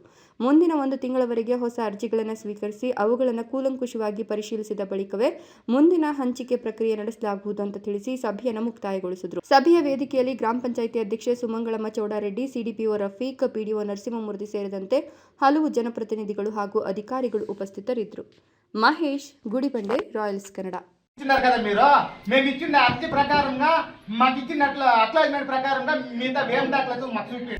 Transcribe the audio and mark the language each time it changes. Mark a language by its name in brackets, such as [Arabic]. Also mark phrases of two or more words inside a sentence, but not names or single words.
[Kannada] ಮುಂದಿನ 1 ತಿಂಗಳವರೆಗೆ ಹೊಸ ಅರ್ಜಿಗಳನ್ನು ಸ್ವೀಕರಿಸಿ ಅವುಗಳನ್ನು ಕೂಲಂಕುಷವಾಗಿ ಪರಿಶೀಲಿಸಿದ ಬಳಿಕವೇ ಮುಂದಿನ ಹಂಚಿಕೆ ಪ್ರಕ್ರಿಯೆ ನಡೆಸಲಾಗುವುದು ಅಂತ ತಿಳಿಸಿ ಸಭೆಯನ್ನು ಮುಕ್ತಾಯಗೊಳಿಸಿದರು. ಸಭೆಯ ವೇದಿಕೆಯಲ್ಲಿ ಗ್ರಾಮ ಪಂಚಾಯಿತಿ ಅಧ್ಯಕ್ಷೆ ಸುಮಂಗಳಮ್ಮ ಚೌಡಾರೆಡ್ಡಿ, ಸಿಡಿಪಿಒ ರಫೀಕ್, ಪಿಡಿಒ ನರಸಿಂಹಮೂರ್ತಿ ಸೇರಿದಂತೆ ಹಲವು ಜನಪ್ರತಿನಿಧಿಗಳು ಹಾಗೂ ಅಧಿಕಾರಿಗಳು ಉಪಸ್ಥಿತರಿದ್ದರು. ಮಹೇಶ್, ಗುಡಿಬಂಡೆ, ರಾಯಲ್ಸ್ ಕನ್ನಡ. [Telugu] కదా మీరు మేము ఇచ్చిన అర్జీ ప్రకారంగా మాకు ఇచ్చినట్లు అక్లాజ్మెంట్ ప్రకారంగా మిగతా వేం దాఖలాలు మాకు చూపించండి.